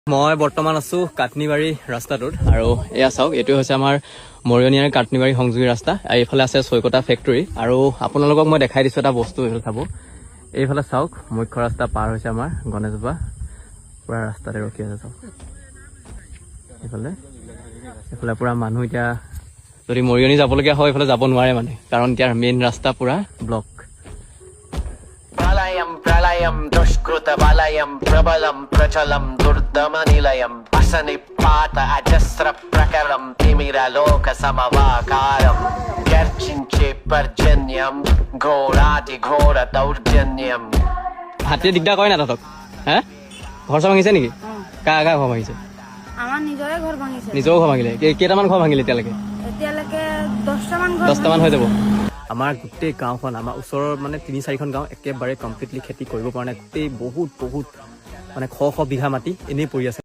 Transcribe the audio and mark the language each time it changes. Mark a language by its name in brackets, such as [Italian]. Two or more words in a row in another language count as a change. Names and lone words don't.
[Assamese] মই বৰ্তমান আছো কাটনিবাৰী ৰাস্তাটোত আৰু এয়া চাওক এইটো হৈছে আমাৰ মৰিয়নি আৰু কাটনিবাৰী সংযোগী ৰাস্তা আৰু এইফালে আছে চৈকতা ফেক্টৰী আৰু আপোনালোকক মই দেখাই দিছো এটা বস্তু এইফালে চাব এইফালে চাওক মুখ্য ৰাস্তা পাৰ হৈছে আমাৰ গণেশবা পুৰা ৰাস্তাতে ৰখি আছে চাওক এইফালে পুৰা মানুহ এতিয়া যদি মৰিয়নি যাবলগীয়া হয় এইফালে যাব নোৱাৰে মানে কাৰণ এতিয়া মেইন ৰাস্তা পুৰা ব্লক [Sanskrit] प्रलयं दुष्कृतबलयं प्रबलं प्रचलं दुर्दमनिलयं असनिपात अजस्रप्रकरं तिमिरलोकसमवाकारं गर्जिञ्चे पर्जन्यं घोरातिघोरदौर्जन्यं [Assamese] হাতীয়ে দিগদাৰ কৰে না তহঁতক হে ঘৰ চৰ ভাঙিছে নেকি কাৰ কাৰ ঘৰ ভাঙিছে আমাৰ নিজৰে ঘৰ ভাঙিছে নিজৰো ঘৰ ভাঙিলে কেইটামান ঘৰ ভাঙিলে এতিয়ালৈকে 10টামান হৈ যাব আমাৰ গোটেই গাঁওখন আমাৰ ওচৰৰ মানে 3-4খন গাঁও একেবাৰে কমপ্লিটলি খেতি কৰিব পৰা নাই গোটেই বহুত মানে শ বিঘা মাটি এনেই পৰি আছে